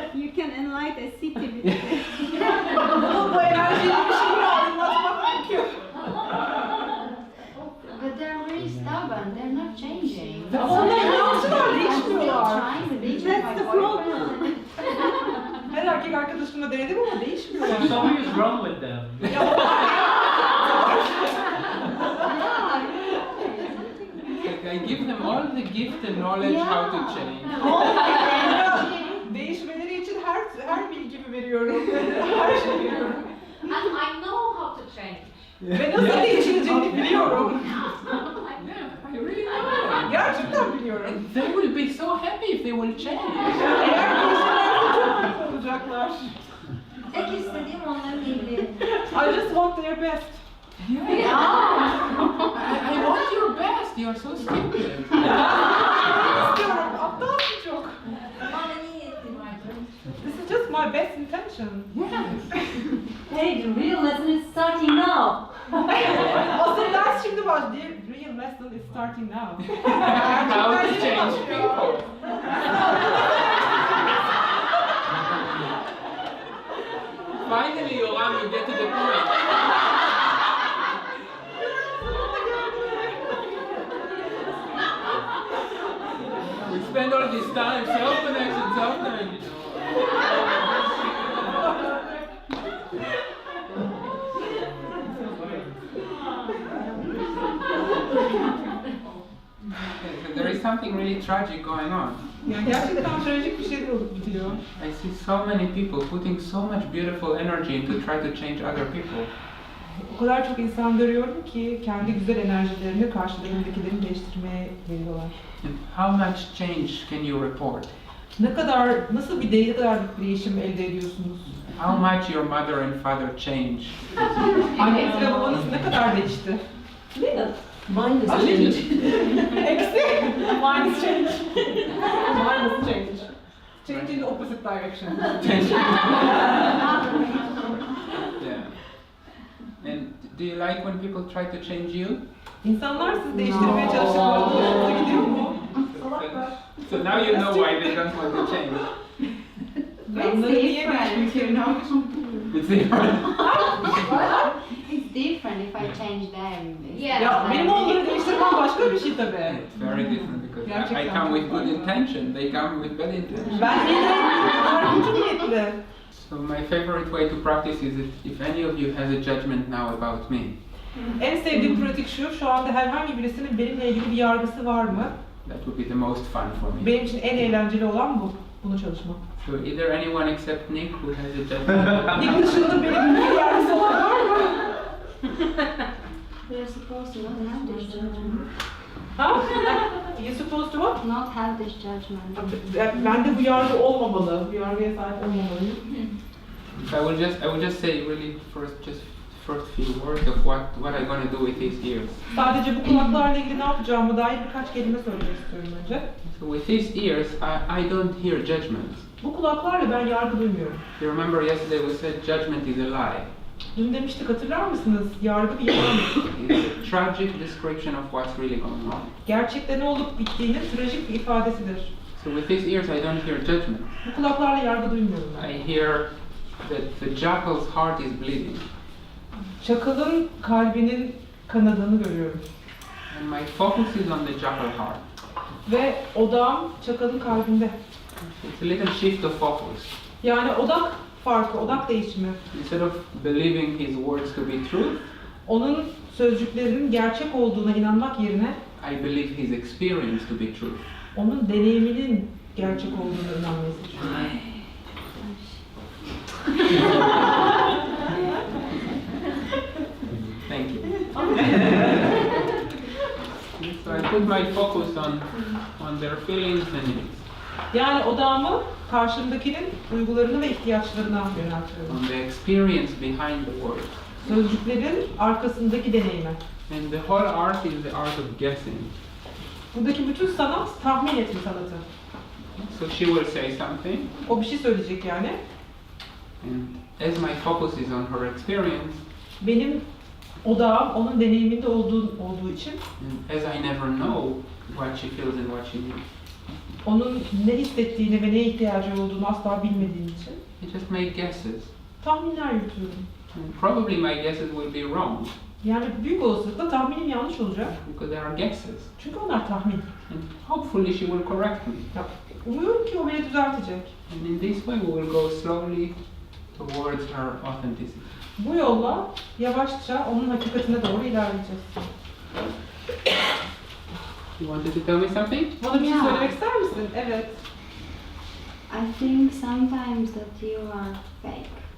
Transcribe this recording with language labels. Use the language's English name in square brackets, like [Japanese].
[English] You can enlighten a city with it. [Turkish] Bu enerjiyle bir şeyi aydınlatmak mümkün. [English] But they're really stubborn. They're not changing. [Turkish] Onlar inançlılar, değişmiyorlar. [English] Trying to be That's the problem. [Turkish] Her erkek arkadaşımla denedim ama değişmiyorlar. [English] Something is wrong with them. I give them all the gift and knowledge how to change. [Turkish] Değişmeleri için her bilgimi veriyorum. Her şeyi veriyorum. [English] And I know how to change. [Turkish] Ve nasıl değişileceğini biliyorum. [English] Yeah, I really know. [Turkish] Gerçekten biliyorum. [English] They will be so happy if they will change. [Turkish] Eğer değişirlerse çok mutlu olacaklar. Tek istediğim onların iyiliği. [English] I just want their best. I want your best. You are so stupid. [Turkish] İstiyorum, aptalsın çok. Bana niyetim var. [English] This is just my best intention. Yes. Hey, the real lesson is starting now. [Turkish] Asıl ders şimdi başlıyor. [English] The real lesson is starting now. How to change people. Finally, Yoram, you get to the point. We spend all this time self-connection. There is something really tragic going on. [Turkish] Yani gerçekten trajik bir şeyler olup gidiyor. [English] I see so many people putting so much beautiful energy into try to change other people. [Turkish] O kadar çok insan görüyorum ki kendi güzel enerjilerini karşılarındakilerini değiştirmeye veriyorlar. [English] And how much change can you report? [Turkish] Ne kadar bir değişim elde ediyorsunuz? [English] How much your mother and father change? [Turkish] Anneniz ve babanız ne kadar değişti? [English] Minus A change. [Turkish] Eksi. [English] Minus change. Minus change. Change in the opposite direction. Yeah. And do you like when people try to change you? [Turkish] İnsanlar sizi değiştirmeye çalıştıklarında hoşunuza gidiyor mu? [English] So now you know why they don't want to change. [Turkish] Onları niye değişmek istemiyorlar? [English] It's different. It's different if I change them. [Turkish] Ya benim onları değiştirmem başka bir şey tabii. [English] It's very different because I [Turkish] Gerçekten. [English] come with good intention, they come with bad intention. [Turkish] Ben kötü niyetli. [English] So my favorite way to practice is if any of you has a judgment now about me, [Turkish] En sevdiğim pratik şu anda herhangi birisinin benimle ilgili bir yargısı var mı? [English] that would be the most fun for me. [Turkish] Benim için en eğlenceli olan bu. Bunu çalışmak. [English] So either anyone except Nick who has a judgment. [Turkish] Nick dışında benim bir yardımcısı olan var mı? [English] We're supposed to not have this judgment. Ha? You're supposed to what? Not have this judgment. [Turkish] Bende bu yargı olmamalı. Bu yargıya sahip olmamalıyım. [English] I will just say really first few words of what I'm going to do with these ears. [Turkish] Sadece bu kulaklarla ilgili ne yapacağıma dair birkaç kelime söylemek istiyorum önce. [English] So with these ears, I don't hear judgment. [Turkish] Bu kulaklarla ben yargı duymuyorum. [English] You remember yesterday we said judgment is a lie. [Turkish] Dün demiştik, hatırlar mısınız? Yargı bir yalan. [English] It's a tragic description of what's really going on. [Turkish] Gerçekte ne olup bittiğinin trajik bir ifadesidir. [English] So with these ears, I don't hear judgment. [Turkish] Bu kulaklarla yargı duymuyorum ben. [English] I hear that the jackal's heart is bleeding. [Turkish] Çakalın kalbinin kanadığını görüyorum. [English] And my focus is on the jackal heart. [Turkish] Ve odağım çakalın kalbinde. [English] It's a little shift of focus. [Turkish] Yani odak farkı, odak değişimi. [English] Instead of believing his words to be true, [Turkish] Onun sözcüklerinin gerçek olduğuna inanmak yerine [English] I believe his experience to be true. [Turkish] onun deneyiminin gerçek olduğuna inanmayı seçiyorum. [English] Thank you. So I put my focus on their feelings and needs, [Turkish] Yani odağımı karşımdakinin duygularını ve ihtiyaçlarına yöneltiyorum. [English] on the experience behind the words. [Turkish] Sözcüklerin arkasındaki deneyime. [English] And the whole art is the art of guessing. [Turkish] Buradaki bütün sanat tahmin etme sanatı. [English] So she will say something, [Turkish] O bir şey söyleyecek yani. [English] and as my focus is on her experience, [Turkish] Benim odağım onun deneyiminde olduğu için [English] and as I never know what she feels and what she needs, [Turkish] onun ne hissettiğini ve neye ihtiyacı olduğunu asla bilmediğim için [English] I just make guesses. [Turkish] tahminler yürütüyorum. [English] And probably my guesses will be wrong, [Turkish] Yani büyük olasılıkla tahminim yanlış olacak. [English] because they are guesses. [Turkish] Çünkü onlar tahmin. [English] And hopefully she will correct me. [Turkish] Ya, umuyorum ki o beni düzeltecek. [English] And in this way we will go slowly towards her authenticity. [Turkish] Bu yolla yavaşça onun hakikatine doğru ilerleyeceğiz. [English] You wanted to tell me something? [Turkish] Bana bir şey Ya. söylemek ister misin? Evet. [English] I think sometimes that you are fake.